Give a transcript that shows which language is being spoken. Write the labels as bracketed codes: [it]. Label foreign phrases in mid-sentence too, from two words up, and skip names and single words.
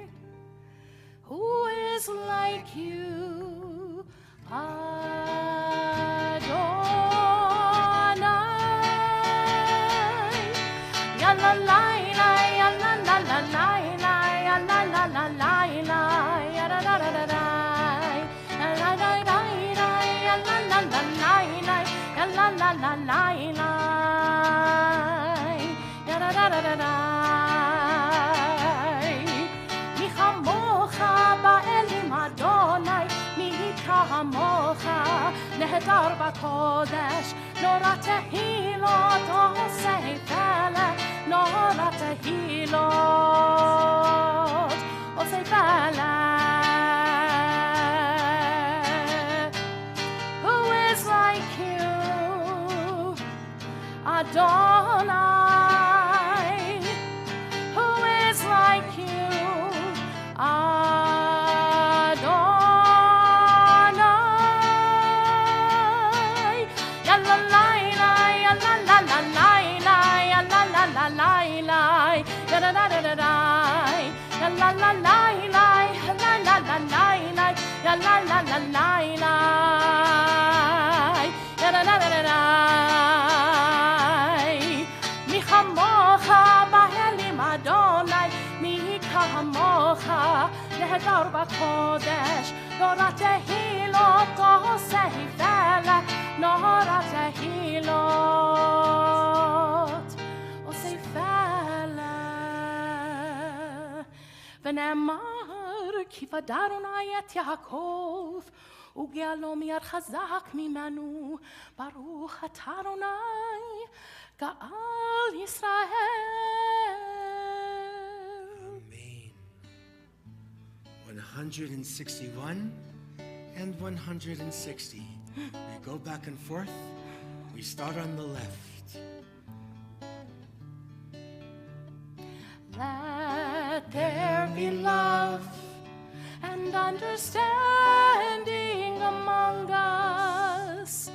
[en] Who is like you, Adonai? Ya la la la, ya la la la la, ya la la la la, ya da da da da da, ya la da da da, ya la la la la, ya la la la la, ya da da da da da. [he] מי כמוכה באלים אדוני, מי כמוכה נאדר בקודש, נורא תהילות עושה פלא, נורא תהילות עושה פלא. [en] Who is like you, Adonai? Who is like you, Adonai? Ya la la la, ya la la la la, ya la la la la, ya da da da da da, ya la la la la, ya la la la la, ya la la la la, ya da da da da da. [he] מי כמוכה באלים אדוני, מי כמוכה נאדר בקודש, נורא תהילות עושה פלא, נורא תהילות עושה פלא. ונאמר כי פדה אדוני את יעקב וגאלו מיד חזק ממנו, ברוך אתה אדוני גאל ישראל. [en] Amen. 161 and 160. We go back and forth. We start on the left. Let there be love and understanding among us.